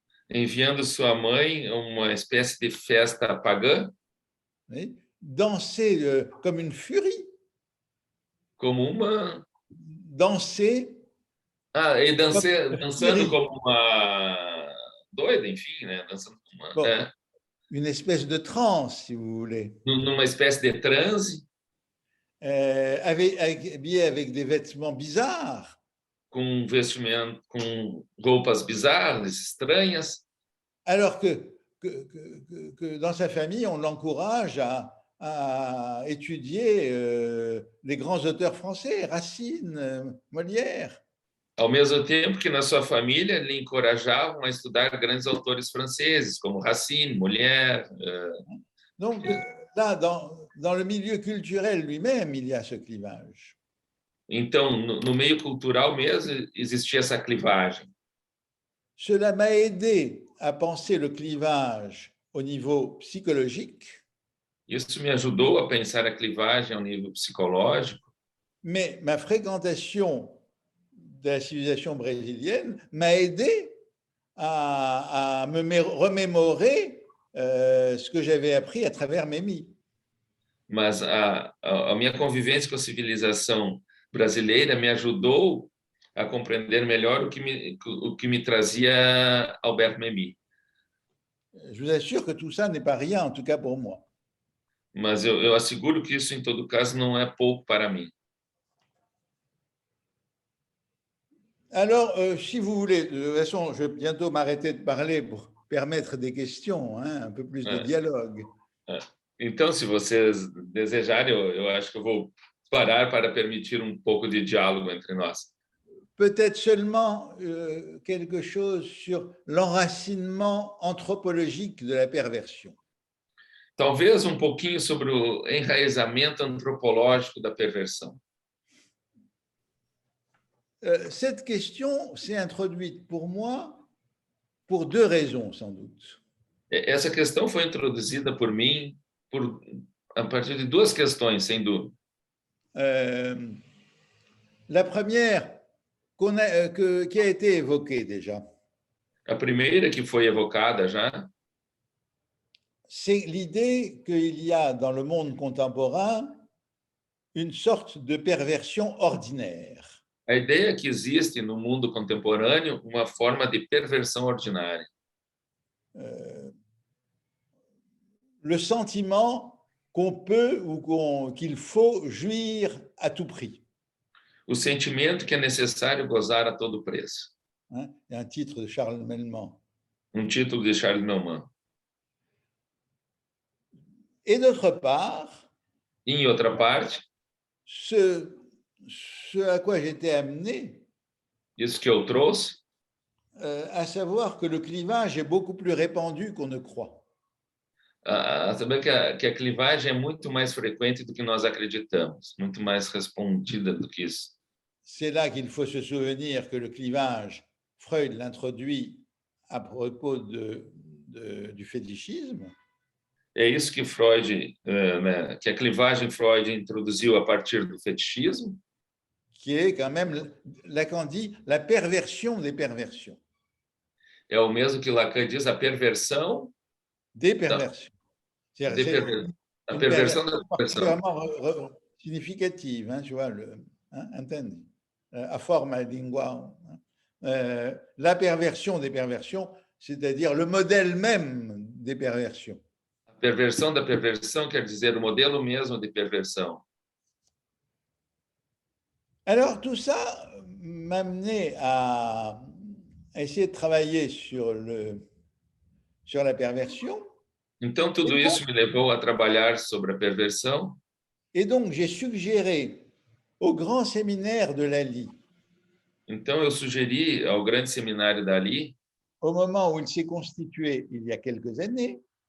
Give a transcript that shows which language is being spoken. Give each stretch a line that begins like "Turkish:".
Portuguese: Enviando sua mãe uma espécie de festa pagã.
French: Oui, danser comme une furie.
Portuguese: Como uma.
French: Danser.
Portuguese: E dançando como uma doida, enfim, né? Dançando como uma.
French: Une espèce de transe, si vous voulez.
Portuguese: Numa espécie de transe.
French: Habillé avec des vêtements bizarres.
Portuguese: Com vestimento, com roupas bizarras, estranhas.
French: Alors que dans sa famille, on l'encourage à étudier les grands auteurs français, Racine, Molière.
Portuguese: Ao mesmo tempo que na sua família lhe encorajavam a estudar grandes autores franceses, como Racine, Molière.
French: Donc là, dans le milieu culturel lui-même, il y a ce clivage.
Portuguese: Então, no meio cultural mesmo, existia essa clivagem.
French: Cela m'a aidé à penser le clivage au niveau psychologique.
Portuguese: Isso me ajudou a pensar a clivagem ao nível psicológico.
French: Mais ma fréquentation de la civilisation brésilienne m'a aidé à me remémorer ce que j'avais appris à travers Memmi.
Portuguese: Mas a minha convivência com a civilização brasileira me ajudou a compreender melhor o que me trazia Albert Memmi.
French: Je vous assure que tout ça n'est pas rien, en tout cas pour moi.
Portuguese: Mas eu asseguro que isso, em todo caso, não é pouco para mim.
French: Alors, si vous voulez, de toute façon, je vais bientôt m'arrêter de parler pour permettre des questions, hein, un peu plus de dialogue.
Portuguese: Então, se vocês desejarem, eu acho que eu vou parar para permitir pouco de diálogo entre nós.
French: peut-être seulement quelque chose sur l'enracinement anthropologique de la perversion.
Portuguese: Talvez pouquinho sobre o enraizamento antropológico da perversão.
French: Cette question s'est introduite pour moi pour deux raisons, sans doute.
Portuguese: Essa questão foi introduzida por mim a partir de duas questões, sem dúvida.
French: La première, qui a été évoquée déjà,
Portuguese: A primeira, que foi evocada já,
French: c'est l'idée qu'il y a dans le monde contemporain une sorte de perversion ordinaire.
Portuguese: a ideia que existe no mundo contemporâneo uma forma de perversão ordinária.
French: Le sentiment qu'on peut ou qu'il faut jouir à tout prix.
Portuguese: O sentimento que é necessário gozar a todo preço.
French: Hein? Il y a un titre de Charles Melman.
Portuguese: Título de Charles Melman.
French: Et d'autre part,
Portuguese: Em outra parte,
French: ce à quoi j'étais amené,
Portuguese: isso que eu trouxe,
French: à savoir que le clivage est beaucoup plus répandu qu'on ne croit.
Portuguese: a saber que a clivagem é muito mais frequente do que nós acreditamos, muito mais respondida do que isso.
French: C'est là qu'il faut se souvenir que le clivage, Freud l'introduit à propos du fétichisme.
Portuguese: É isso que Freud, que a clivagem Freud introduziu a partir do fetichismo,
French: qui est quand même, Lacan dit, la perversion des perversions.
Portuguese: é o mesmo que Lacan diz, a perversão
French: Des perversions.
Portuguese: a perversão da perversão.
French: Vraiment significative, hein, tu vois, entendi.
Portuguese: A forma lingual.
French: La perversion des perversions, c'est-à-dire le modèle même des perversions.
Portuguese: A perversão da perversão quer dizer o modelo mesmo de perversão.
French: Alors, tout ça m'a amené à essayer de travailler sur la perversion.
Portuguese: Então, tudo isso me levou a trabalhar sobre a perversão.
French: Et donc, j'ai suggéré au grand séminaire de Lally,
Portuguese: Então, eu sugeri ao grande seminário dali,
French: au moment où il s'est constitué il y a quelques années,